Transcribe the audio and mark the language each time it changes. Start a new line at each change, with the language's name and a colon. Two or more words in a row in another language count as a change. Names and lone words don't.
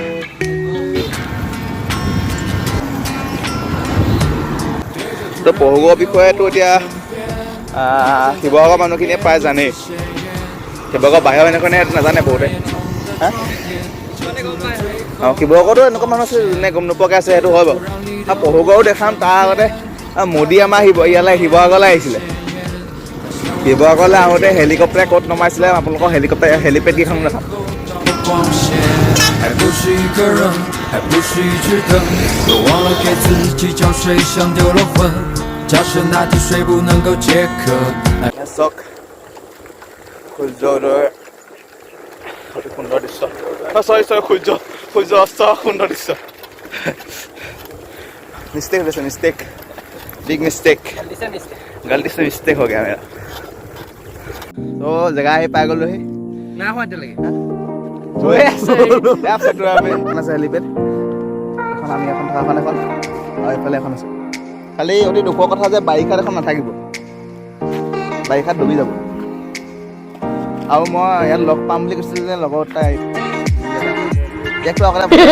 Assamese: তো পহুগৰ বিষয়েতো এতিয়া শিৱসাগৰ মানুহখিনিয়ে প্ৰায় জানেই শিৱসাগৰ বাহিৰৰ মানুহখিনিয়ে নাজানে বহুতে অঁ শিৱসাগৰতো এনেকুৱা মানুহ আছে যোনে গম নোপোৱাকৈ আছে সেইটো হয় বাৰু আৰু পহুগড়ো দেখাম তাৰ আগতে মোদী আমাৰ ইয়ালৈ শিৱসাগৰলৈ আহিছিলে শিৱসাগৰলৈ আহোঁতে হেলিকপ্টাৰে ক'ত নমাইছিলে আপোনালোকৰ হেলিপেড কেইখন দেখাম
Chinese: 光线，还不是一个人，还不是一只灯，都忘了给自己浇水，像丢了魂。假设那滴水不能够解渴。
Assamese: চাওক সূৰ্যোদয়ৰ অতি সুন্দৰ দৃশ্য চৰি সূৰ্য অস্ত সুন্দৰ দৃশ্য
Hindi: मिस्टेक हो गया मिस्टेक
English: big mistake
Hindi: गलती से मिस्टेक हो गया मेरा तो जगह ही पागल रही
Assamese: না হোৱা এতিয়ালৈকে হেলিপেড এখন আমি এখন থকাখন এখন আৰু এইফালে এখন আছে খালি অতি দুখৰ কথা যে বাৰিষাত এখন নাথাকিব বাৰিষাত ডুবি যাব আৰু মই ইয়াত লগ পাম বুলি কৈছিলোঁ যে লগৰ তাই ইয়াকতো অকলে